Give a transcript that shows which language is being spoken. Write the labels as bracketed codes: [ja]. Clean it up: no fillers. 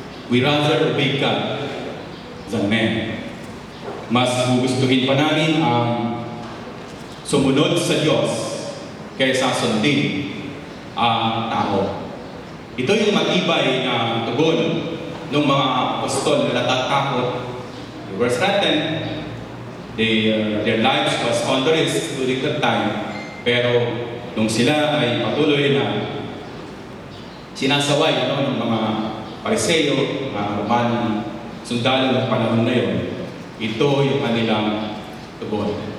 [en] We rather obey God than men. [tl] Mas gugustuhin pa namin ang sumunod sa Diyos kaysa sundin ang tao. Ito yung matibay na tugon ng mga apostol na natatakot. [en] They were threatened. Their lives was on the risk during that time. [tl] Pero nung sila ay patuloy na sinasaway ng mga Pariseo, mga Roman sundalo ng panahon na yun, ito yung kanilang tugon.